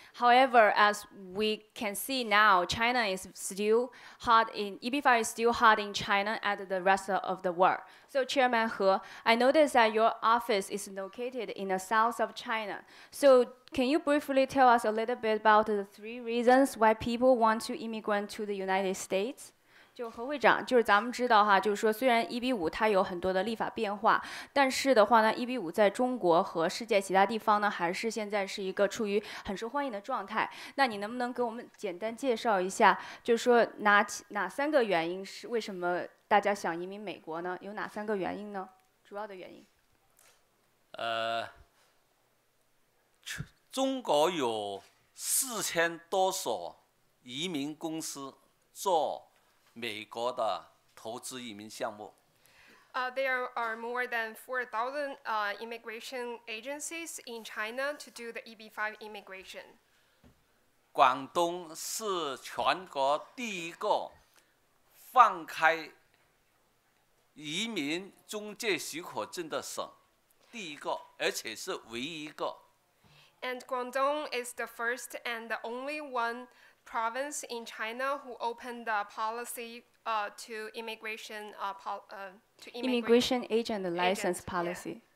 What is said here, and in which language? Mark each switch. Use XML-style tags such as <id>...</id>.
<en>However, as we can see now, China is still hot in, EB-5 is still hot in China and the rest of the world. So Chairman He, I noticed that your office is located in the south of China. So can you briefly tell us a little bit about the 3 reasons why people want to immigrate to the United States?</en> <zh>就何会长，就是咱们知道哈，就是说虽然EB-5它有很多的立法变化，但是的话呢，EB-5在中国和世界其他地方呢，还是现在是一个处于很受欢迎的状态。那你能不能给我们简单介绍一下，就是说哪3个原因是为什么大家想移民美国呢？有哪3个原因呢？主要的原因？中国有4000多所移民公司做美国的投资移民项目。</zh> <en>There are more than 4,000 immigration agencies in China to do the EB-5 immigration.</en> <zh>广东是全国第一个放开移民中介许可证的省，第一个，而且是唯一一个。</zh> <en>And Guangdong is the first and the only one province in China who opened the policy to immigration immigration agent license policy.</en>